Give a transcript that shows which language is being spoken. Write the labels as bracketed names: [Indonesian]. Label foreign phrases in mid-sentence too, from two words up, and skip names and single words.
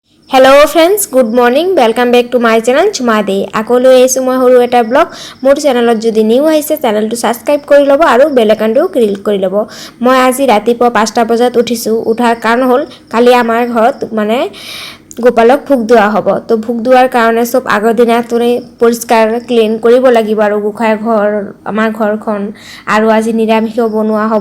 [English] Hello friends good morning welcome back to my channel [Assamese] चुमा दे আকৌ লৈ আহিছোঁ মই সৰু এটা ব্লগ মোৰ চেনেলত যদি নিউ আহিছে চেনেলটো সাবস্ক্ৰাইব কৰি ল'ব আৰু বেল আইকনটো ক্লিক কৰি ল'ব। মই আজি ৰাতিপুৱা 5টা বজাত উঠিছোঁ। উঠাৰ কাৰণ হ'ল কালি আমাৰ ঘৰত মানে গোপালক ভোগ দিয়া হ'ব। তো ভোগ দিয়াৰ কাৰণে সব আগৰ দিনা তোৰে পৰিষ্কাৰ ক্লিন কৰিব লাগিব আৰু গোখাই ঘৰ আমাৰ ঘৰখন আৰু আজি নিৰামিষও বনোৱা হ'ব।